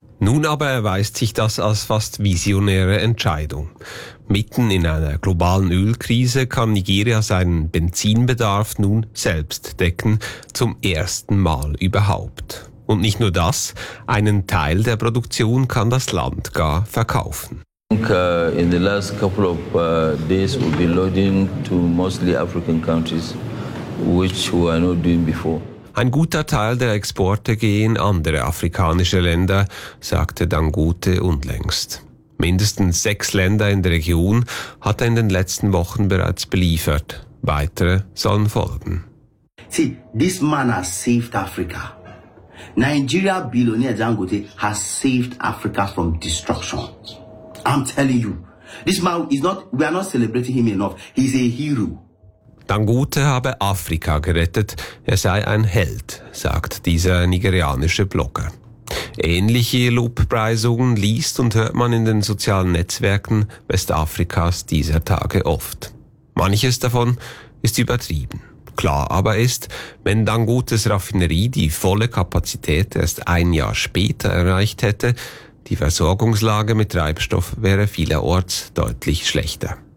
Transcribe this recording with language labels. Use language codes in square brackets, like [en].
[de] Nun aber erweist sich das als fast visionäre Entscheidung. Mitten in einer globalen Ölkrise kann Nigeria seinen Benzinbedarf nun selbst decken, zum ersten Mal überhaupt. Und nicht nur das, einen Teil der Produktion kann das Land gar verkaufen. [en] In the last couple of days we'll be loading to mostly African countries, which we are not doing before. [de] Ein guter Teil der Exporte gehen in andere afrikanische Länder, sagte Dangote unlängst. Mindestens 6 Länder in der Region hat er in den letzten Wochen bereits beliefert. Weitere sollen folgen. [en] See, this man has saved Africa. Nigeria billionaire Dangote has saved Africa from destruction. I'm telling you, this man is not, we are not celebrating him enough. He's a hero. [de] Dangote habe Afrika gerettet, er sei ein Held, sagt dieser nigerianische Blogger. Ähnliche Lobpreisungen liest und hört man in den sozialen Netzwerken Westafrikas dieser Tage oft. Manches davon ist übertrieben. Klar aber ist, wenn Dangotes Raffinerie die volle Kapazität erst 1 Jahr später erreicht hätte, die Versorgungslage mit Treibstoff wäre vielerorts deutlich schlechter.